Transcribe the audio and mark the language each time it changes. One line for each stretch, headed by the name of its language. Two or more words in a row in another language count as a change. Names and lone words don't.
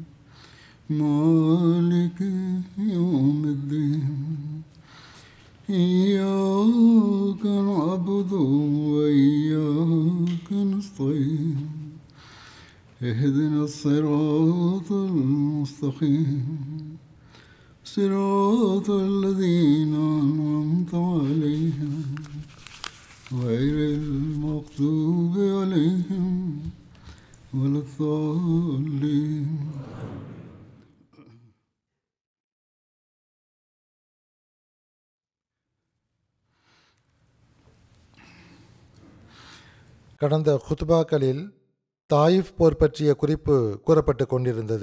Arabic: مالك يوم الدين إياك نعبد وإياك نستعين اهدنا الصراط المستقيم صراط الذين أنعمت عليهم غير المغضوب عليهم ولا الضالين.
Tamil: கடந்த குத்பாக்களில் தாயிஃப் போர் பற்றிய குறிப்பு கூறப்பட்டு கொண்டிருந்தது.